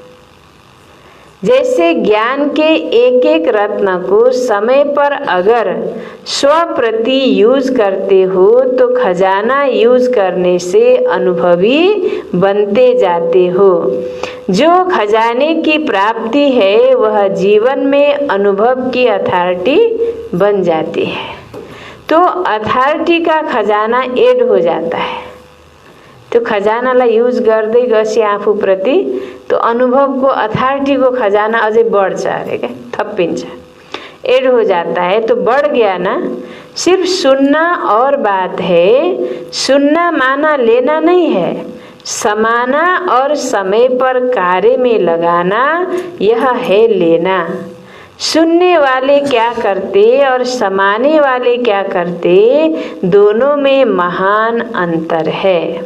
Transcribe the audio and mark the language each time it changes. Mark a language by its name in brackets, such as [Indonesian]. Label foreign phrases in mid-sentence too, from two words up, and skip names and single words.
[Hindi] जैसे ज्ञान के एक एक रत्न को समय पर अगर स्व प्रति यूज करते हो तो खजाना यूज करने से अनुभवी बनते जाते हो। जो खजाने की प्राप्ति है वह जीवन में अनुभव की अथॉरिटी बन जाती है। तो अथॉरिटी का खजाना एड हो जाता है। [Nepali] तो खजानालाई युज गर्दै गएपछि आफूप्रति तो अनुभवको अथॉरिटीको खजाना अझै बढ्छ अरे क्या, थपिन्छ, [Hindi] एड हो जाता है। तो बढ़ गया ना, सिर्फ सुनना और बात है। सुनना माना लेना नहीं है, समाना और समय पर कार्य में लगाना यह है लेना। सुनने वाले क्या करते और समाने वाले क्या करते, दोनों में महान अंतर है।